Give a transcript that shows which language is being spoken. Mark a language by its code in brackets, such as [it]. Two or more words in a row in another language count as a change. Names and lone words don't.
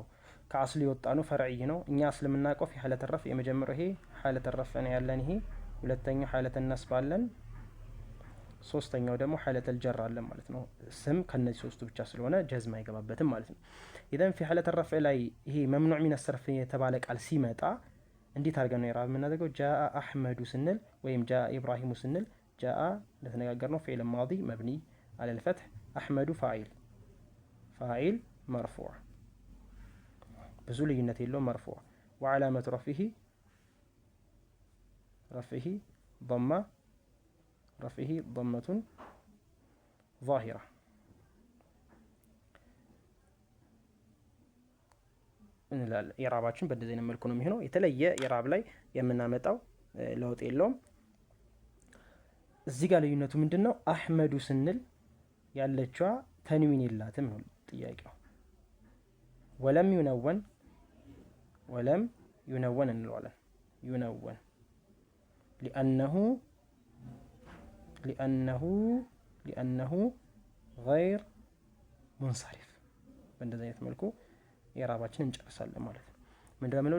[am] ከአስሉ የወጣ ነው፣ ፈርዒ ነው። እኛ አስል የምናውቀው [ar] في حالة رفع [am] የመጀመሪያው ይሄ [ar] حالة رفع [am] ነው ያለን። ይሄ ሁለተኛው [ar] حالة نصب [am] አለን፣ ሶስተኛው ደግሞ [ar] حالة جر [am] አለን ማለት ነው። ስም ከነዚህ ሶስቱ ብቻ ስለሆነ ጀዝም አይገባበትም ማለት ነው። [ar] إذن في حالة رفع [am] ላይ ይሄ [ar] ممنوع من الصرف [am] የተባለ ቃል ሲመጣ እንዴት አድርገን ነው ኢዕራብ የምናደርገው? [ar] جاء أحمدُ [am] ስንል ወይም [ar] جاء إبراهيمُ [am] ስንል ጃአ እንደተነጋገርነው [ar] فعل ماض مبني على الفتح، أحمد فاعل مرفوع [am] ብዙ ልዩነት የለውም [ar] مرفوع وعلامة رفعه ضمة ظاهرة። [am] እንላለን ኢዕራባችን በደዚህ አይነት መልኩ ነው የሚሆነው። የተለየ ኢዕራብ ላይ የምናመጣው ለውጥ የለውም። እዚህ ጋር ልዩነቱ ምንድነው? አህመዱ ስንል ያለችዋ ተንዊን የላትም ነው ጥያቄው። [ar] ولم ينوَّن [am] እንለዋለን። [ar] ينوَّن لأنه غير منصرف። [am] በእንደዚህ አይነት መልኩ ኢዕራባችን እንጨርሳለን ማለት ነው። ምንድነው የምንለው?